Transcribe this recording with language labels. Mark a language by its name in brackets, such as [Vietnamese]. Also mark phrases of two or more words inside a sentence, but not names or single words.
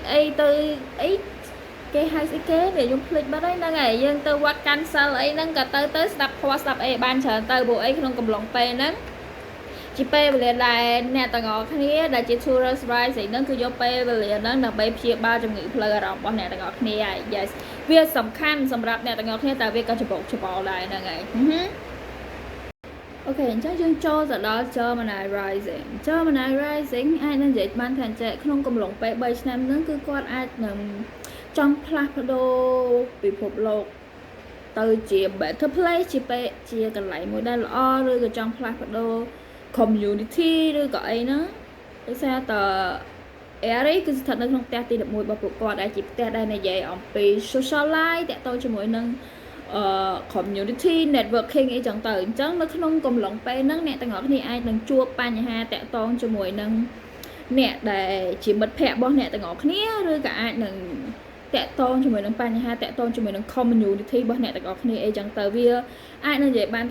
[Khmer] អីទៅអីគេហៅស្អីគេដែលខ្ញុំភ្លេចបាត់ហើយហ្នឹងហើយយើងទៅវត្តកាន់សិលអីហ្នឹងក៏ទៅស្ដាប់ធម៌ស្ដាប់អីបានច្រើនទៅព្រោះអីក្នុងកំឡុងពេលហ្នឹងជាពេលវេលាដែលអ្នកទាំងអស់គ្នាដែលជា [English] Taurus Rising [Khmer] ហ្នឹងគឺយកពេលវេលាហ្នឹងដើម្បីព្យាបាលជំងឺផ្លូវអារម្មណ៍របស់អ្នកទាំងអស់គ្នាហើយ yes វាសំខាន់សម្រាប់អ្នកទាំងអស់គ្នាតែវាក៏ច្បុកច្បល់ដែរហ្នឹងហើយ អូខេអញ្ចឹងយើងចូលទៅដល់ [English] Gemini Rising [Khmer] អាចនឹងនិយាយបានថាក្នុងកំឡុងពេល3ឆ្នាំហ្នឹងគឺគាត់អាចនឹងចង់ផ្លាស់ប្ដូរពិភពលោកទៅជា [English] better place [Khmer] ជាកន្លែងមួយដែលល្អឬក៏ចង់ផ្លាស់ប្ដូរ community ឬក៏អីហ្នឹងដោយសារត Aries គឺស្ថិតនៅក្នុងផ្ទះ ទី11របស់ពួកគាត់ដែលជាផ្ទះដែលនិយាយអំពី [English] social life [Khmer] តាក់ទងជាមួយនឹង [English] community networking [Khmer] អីចឹងទៅអញ្ចឹងនៅក្នុងកំឡុងពេលហ្នឹងអ្នកទាំងអស់គ្នាអាចនឹងជួបបញ្ហាតាក់ទងជាមួយនឹងអ្នកដែល ជាមិត្តភ័ក្តិរបស់អ្នកទាំងអស់គ្នាឬក៏អាចនឹងតាក់ទងជាមួយនឹងបញ្ហាតាក់ទងជាមួយនឹង community របស់អ្នកទាំងអស់គ្នាអីចឹងទៅវាអាចនឹងនិយាយបាន